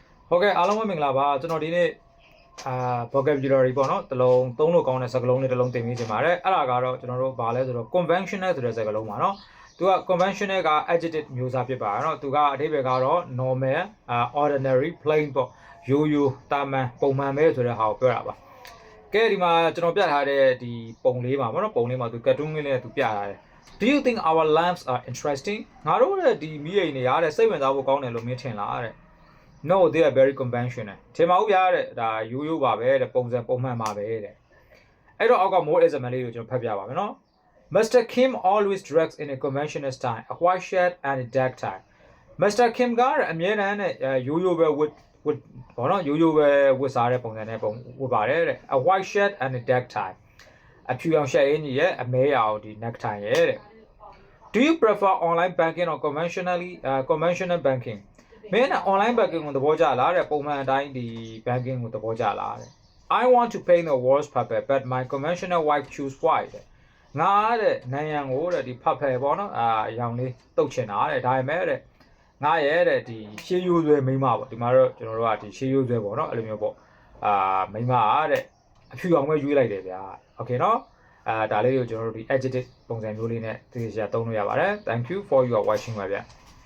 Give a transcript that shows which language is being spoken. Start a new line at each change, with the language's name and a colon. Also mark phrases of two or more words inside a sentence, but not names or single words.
Burmese: ဟုတ်ကဲ့အားလုံးပဲမင်္ဂလာပါကျွန်တော်ဒီနေ့vocabulary ပေါ့နော်တစ်လုံးသုံးလို့ကောင်းတဲ့စကားလုံးလေးတစ်လုံးသင်ပေးချင်ပါတယ်အဲ့ဒါကတော့ကျွန်တော်တို့ဗာလဲဆိုတော့ conventional ဆိုတဲ့စကားလုံးပါနော်သူ က conventional က adjective မျိုးစားဖြစ်ပါနော်သူကအဓိပ္ပာယ်ကတော့
English: normal ordinary plain
Burmese: ပေါ့ရိုးရိုးတာမန်ပုံမှန်ပဲဆိုတဲ့ဟာကိုပြောတာပါကဲဒီမှာကျွန်တော်ပြထားတဲ့ဒီပုံလေးပါပေါ့နော်ပုံလေးမှာသူ cartoon လေးနဲ့သူပြထားတယ်
English: Do you think our lamps are interesting
Burmese: ငါတို့ရဲ့ဒီမီးအိမ်တွေရတဲ့စိတ်ဝင်စားဖို့ကောင်းတယ်လို့မင်းထင်လားတဲ့
English: No they are very conventional
Burmese: ထင်ပါဦးဗျာတဲ့ဒါရိုးရိုးပါပဲတဲ့ပုံစံပုံမှန်ပါပဲတဲ့အဲ့တော့အောက်က
English: more example
Burmese: လေးကိုကျွန်တော်ဖတ်ပြပါမယ်နော် Mr.
English: Kim always dresses in a conventional style a white shirt and a dark tie Mr.
Burmese: Kim ကအမြဲတမ်းနဲ့ရိုးရိုးပဲဝတ်ဘောနော်ရိုးရိုးပဲဝတ်စားတဲ့ပုံစံနဲ့ပုံဝတ်ပါတယ်တဲ့
English: a white shirt and a dark tie
Burmese: အဖြူရောင်ရှက်အင်းကြီး ရဲ့အမဲရောင်ဒီ necktie ရဲ့တဲ့
English: Do you prefer online banking or conventional banking
Burmese: မင်းက
English: online banking
Burmese: ကိုသဘောကျလားတဲ့ပုံမှန် အတိုင်းဒီ banking ကိုသဘောကျလားတဲ့
English: I want to paint the walls purple but my conventional wife choose white
Burmese: တဲ့ငါတဲ့နိုင်ငံကိုတဲ့ဒီ purple ပေါ့နော်ရောင်လေးတုတ်ချင်တာတဲ့ဒါပေမဲ့တဲ့ငါရဲ့တဲ့ဒီရှေးရိုးဆွဲမိန်းမပေါ့ဒီမှာတော့ကျွန်တော်တို့ကဒီရှေးရိုးဆွဲပေါ့နော်အဲ့လိုမျိုးပေါ့မိန်းမတဲ့အဖြူအောင်ပဲရွေးလိုက်တယ်ဗျာ Okay နော်ဒါလေးကိုကျွန်တော်တို့ဒီ adjective ပုံစံမျိုးလေးနဲ့သိချာသုံးလို့ရပါတယ်
English: Thank you for your watching
Burmese: ပါဗျာ